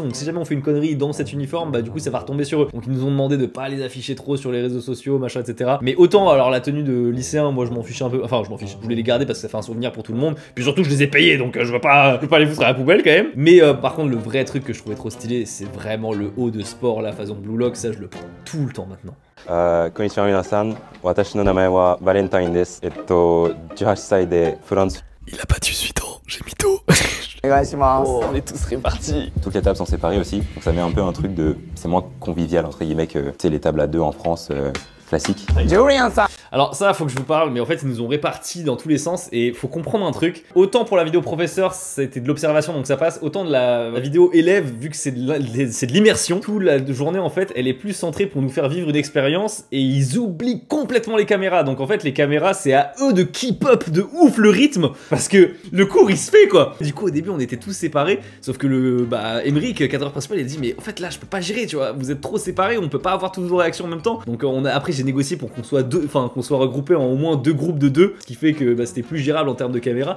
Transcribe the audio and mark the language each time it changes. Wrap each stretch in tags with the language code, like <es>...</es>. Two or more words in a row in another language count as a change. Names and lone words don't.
<fr>Donc, si jamais on fait une connerie dans cet uniforme, bah du coup, ça va retomber sur eux. Donc, ils nous ont demandé de pas les afficher trop sur les réseaux sociaux, machin, etc. Mais autant, alors la tenue de lycéen, moi je m'en fichais un peu. Enfin, je m'en fiche. Je voulais les garder parce que ça fait un souvenir pour tout le monde. Puis surtout, je les ai payés donc je veux pas les foutre à la poubelle quand même. Mais par contre, le vrai truc que je trouvais trop stylé, c'est vraiment le haut de sport, la façon Blue Lock, ça je le prends tout le temps maintenant.</fr> <ja>こんにちは皆さん、私の名前はValentineです.</ja> <fr>18 歳 de France. Il a pas 18 ans, j'ai mytho. Oh, on est tous répartis. Toutes les tables sont séparées aussi, donc ça met un peu un truc de... C'est moins convivial entre guillemets que tu sais, les tables à 2 en France classiques. Alors ça, faut que je vous parle, mais en fait ils nous ont répartis dans tous les sens et faut comprendre un truc. Autant pour la vidéo professeur, c'était de l'observation donc ça passe, autant de la vidéo élève, vu que c'est de l'immersion, toute la journée en fait, elle est plus centrée pour nous faire vivre une expérience et ils oublient complètement les caméras. Donc en fait les caméras, c'est à eux de</fr> <en>keep up</en> <fr>de ouf le rythme parce que le cours il se fait quoi. Du coup au début on était tous séparés, sauf que Emeric, cadreur principal, il a dit mais en fait là je peux pas gérer, tu vois, vous êtes trop séparés, on peut pas avoir toutes vos réactions en même temps. Donc après j'ai négocié pour qu'on soit qu'on soit regroupé en au moins 2 groupes de 2, ce qui fait que c'était plus gérable en termes de caméra.</fr>